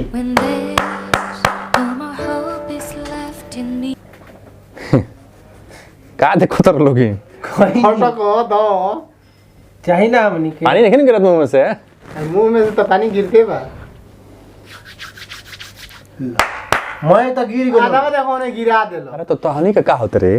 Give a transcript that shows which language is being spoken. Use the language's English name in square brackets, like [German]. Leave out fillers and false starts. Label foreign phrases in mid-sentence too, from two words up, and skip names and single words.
[English] when there's no more hope is left in me. [Bhojpuri] का देखो तर लोगी फटक दो चाहिए ना हमनी के पानी नहीं गिरत मुंह में से मुंह में से तो पानी गिरते बा मैं तो गिर गेलो आधा देखो ने गिरा देलो अरे तो तहनी का होत रे